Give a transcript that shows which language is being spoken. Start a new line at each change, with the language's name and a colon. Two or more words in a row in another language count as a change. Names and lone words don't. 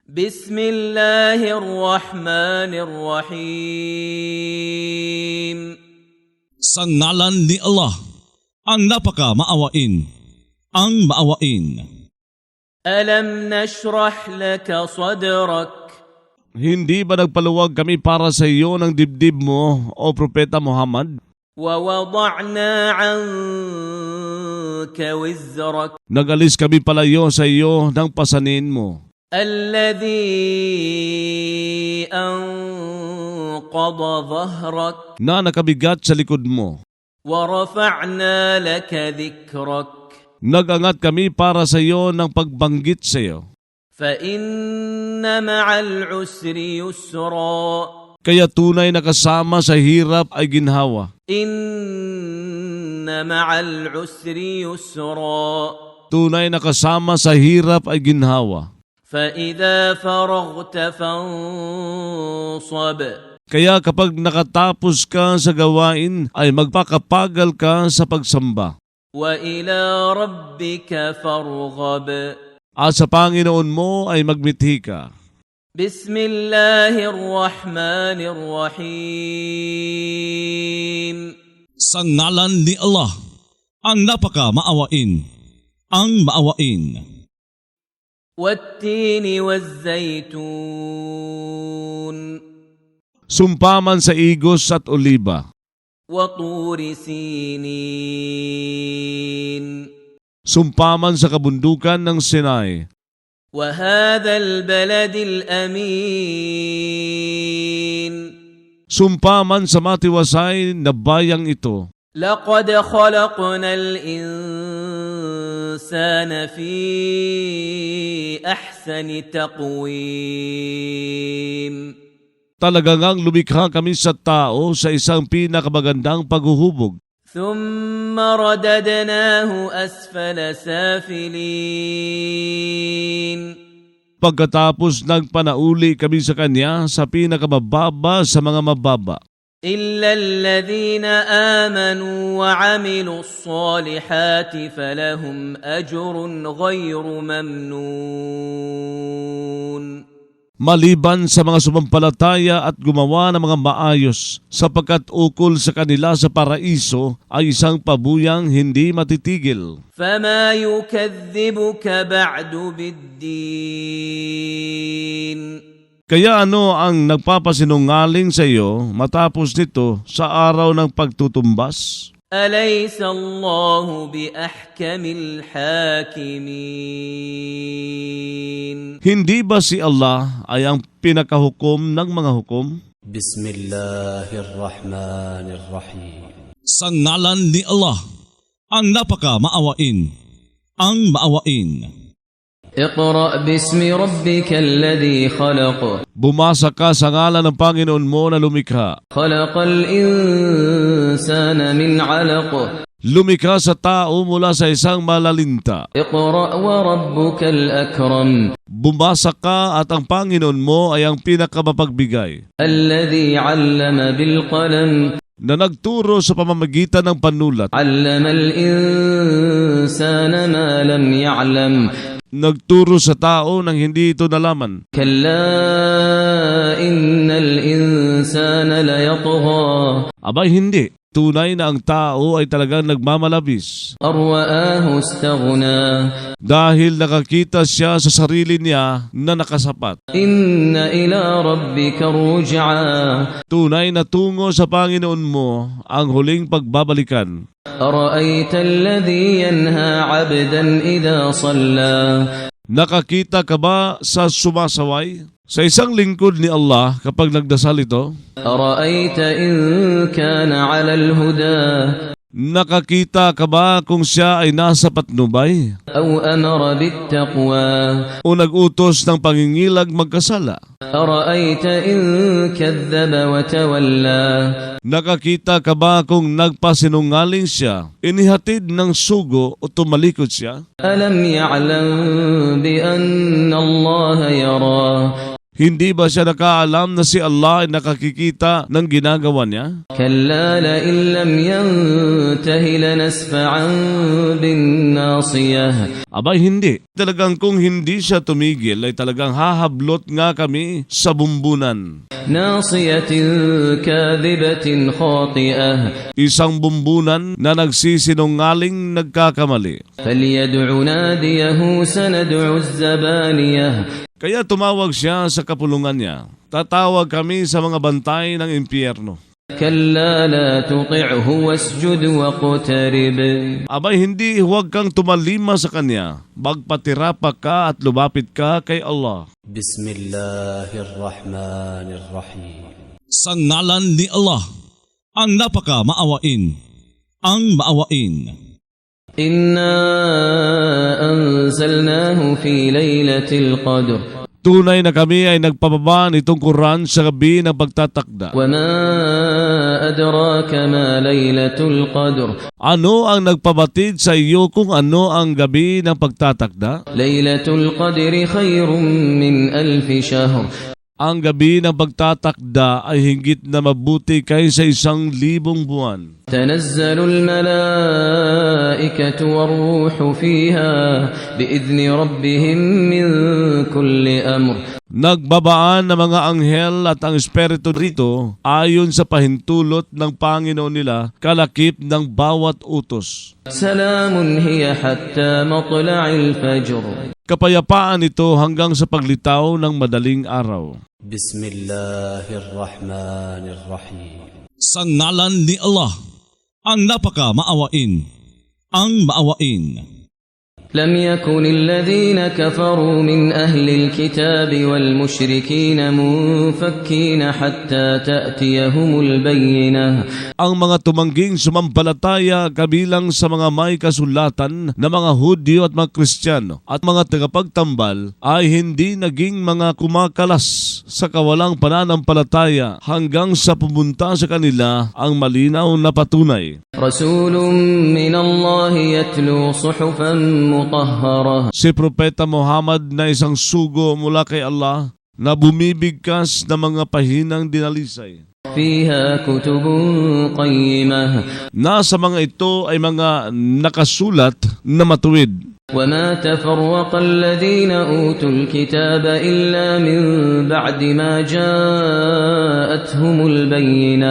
Arabic: بسم الله الرحمن الرحيم.
Filipino: Sa ngalan ni Allah, ang napaka-maawain, ang maawain.
Arabic: ألم نشرح لك صدرك
Filipino: Hindi ba nagpaluwag kami para sa iyo ng dibdib mo, o Propeta Muhammad?
Arabic: ووضعنا عنك وزرك
Filipino: Nagalis kami palayo sa iyo ng pasanin mo,
Arabic: الذي أنقض ظهرك
Filipino: na nakabigat sa likod mo.
Arabic: ورفعنا لك ذكرك
Filipino: Nagangat kami para sa iyo ng pagbanggit sa iyo.
Arabic: فإن مع العسر يسرا
Filipino: Kaya tunay na kasama sa hirap ay ginhawa.
Arabic: إن مع العسر يسرا
Filipino: Tunay na kasama sa hirap ay ginhawa.
Arabic: فإذا فرغت فانصب
Filipino: Kaya kapag nakatapos ka sa gawain, ay magpakapagal ka sa pagsamba.
Arabic: وإلى ربك فارغب.
Filipino: At sa Panginoon mo ay magmithi ka.
Arabic: بسم الله الرحمن الرحيم.
Filipino: Sa ngalan ni Allah, ang napaka-maawain, ang maawain.
Arabic: والتين والزيتون
Filipino: Sumpaman sa igos at oliba.
Arabic: وطور سينين
Filipino: Sumpaman sa kabundukan ng Sinai.
Arabic: وهذا البلد الأمين.
Filipino: Sumpaman sa matiwasay na bayang ito.
Arabic: لقد خلقنا الإنسان في أحسن تقويم.
Filipino: Talaga ngang lumikha kami sa tao sa isang pinakamagandang paghuhubog.
Arabic: ثم رددناه أسفل سافلين.
Filipino: Pagkatapos nagpanauli kami sa kanya sa pinakamababa sa mga mababa.
Arabic: إلا الذين آمنوا وعملوا الصالحات فلهم أجر غير ممنون.
Filipino: Maliban sa mga sumampalataya at gumawa ng mga maayos, sapagkat ukol sa kanila sa paraiso ay isang pabuyang hindi matitigil.
Arabic: فما يكذبك بعد بالدين.
Filipino: Kaya ano ang nagpapasinungaling sa iyo matapos nito sa araw ng pagtutumbas?
Arabic: أليس الله بأحكم الحاكمين.
Filipino: Hindi ba si Allah ay ang pinakahukom ng mga hukom?
Arabic: بسم الله الرحمن الرحيم.
Filipino: Sa ngalan ni Allah, ang napaka-maawain, ang maawain.
Arabic: اقرأ باسم ربك الذي خلق.
Filipino: Bumasa ka sa ngalan ng Panginoon mo na lumikha.
Arabic: خلق الإنسان من علق.
Filipino: Lumikha sa tao mula sa isang malalinta.
Arabic: اقرأ وربك الأكرم.
Filipino: Bumasa ka at ang Panginoon mo ay ang pinakamapagbigay,
Arabic: الذي علم بالقلم.
Filipino: na nagturo sa pamamagitan ng panulat.
Arabic: علم الإنسان ما لم يعلم.
Filipino: Nagturo sa tao nang hindi ito nalaman.
Arabic: كلا إن الإنسان ليطغى
Filipino: Abay hindi. Tunay na ang tao ay talagang nagmamalabis.
Arabic: أن رآه استغنى.
Filipino: Dahil nakakita siya sa sarili niya na nakasapat.
Arabic: إن إلى ربك الرجعى.
Filipino: Tunay na tungo sa Panginoon mo ang huling pagbabalikan.
Arabic: أرأيت الذي ينهى عبدا إذا صلى.
Filipino: Nakakita ka ba sa sumasaway? Sa isang lingkod ni Allah kapag nagdasal ito?
Arabic: أرأيت إن كان على الهدى
Filipino: Nakakita ka ba kung siya ay nasa patnubay?
Arabic: أو أمر بالتقوى
Filipino: O nag-utos ng pangingilag magkasala?
Arabic: أرأيت إن كذب وتولى
Filipino: Nakakita ka ba kung nagpasinungaling siya, inihatid ng sugo o tumalikod siya?
Arabic: ألم يعلم بأن الله يرى
Filipino: Hindi ba siya nakaalam na si Allah ay nakakikita ng ginagawa niya?
Arabic: كلا لئن لم ينته لنسفعا بالناصية
Filipino: Abay hindi. Talagang kung hindi siya tumigil ay talagang hahablot nga kami sa bumbunan.
Arabic: ناصية كاذبة خاطئة
Filipino: Isang bumbunan na nagsisinungaling nagkakamali.
Arabic: فليدع ناديه سندع الزبانية
Filipino: Kaya tumawag siya sa kapulungan niya. Tatawag kami sa mga bantay ng impyerno.
Arabic: كلا لا تطعه واسجد واقترب
Filipino: Abay hindi, huwag kang tumalima sa kanya. Magpatira ka at lumapit ka kay Allah.
Arabic: بسم الله الرحمن الرحيم
Filipino: Sa ngalan ni Allah, ang napaka maawain, ang maawain.
Arabic: إنا أنزلناه في ليلة القدر
Filipino: Tunay na kami ay nagpababa nitong Quran sa gabi ng pagtatakda.
Arabic: وما أدراك ما ليلة القدر
Filipino: Ano ang nagpabatid sa iyo kung ano ang gabi ng pagtatakda?
Arabic: ليلة القدر خير من 1000 شهر
Filipino: Ang gabi ng pagtatakda ay higit na mabuti kaysa 1,000 buwan.
Arabic: تنزل الملائكة والروح فيها بإذن ربهم من كل أمر
Filipino: Nagbabaan ng mga anghel at ang espiritu rito ayon sa pahintulot ng Panginoon nila kalakip ng bawat utos.
Arabic: سلام هي حتى مطلع الفجر
Filipino: Kapayapaan ito hanggang sa paglitaw ng madaling araw.
Arabic: بسم الله الرحمن الرحيم
Filipino: Sa ngalan ni Allah, ang napaka maawain, ang maawain.
Arabic: لم يكن الذين كفروا من أهل الكتاب والمشركين منفكين حتى تأتيهم البينة
Filipino: Ang mga tumangging sumampalataya kabilang sa mga may kasulatan na mga Hudyo at mga Kristiyano at mga tagapagtambal ay hindi naging mga kumakalas sa kawalang pananampalataya hanggang sa pumunta sa kanila ang malinaw na patunay.
Arabic: رسول من الله يتلو صحفا مطهرة
Filipino: Si Propeta Muhammad na isang sugo mula kay Allah na bumibigkas ng mga pahinang dinalisay.
Arabic: فيها كتب قيمة
Filipino: Nasa mga ito ay mga nakasulat na matuwid.
Arabic: وما تفرق الذين أوتوا الكتاب إلا من بعد ما جاءتهم البينة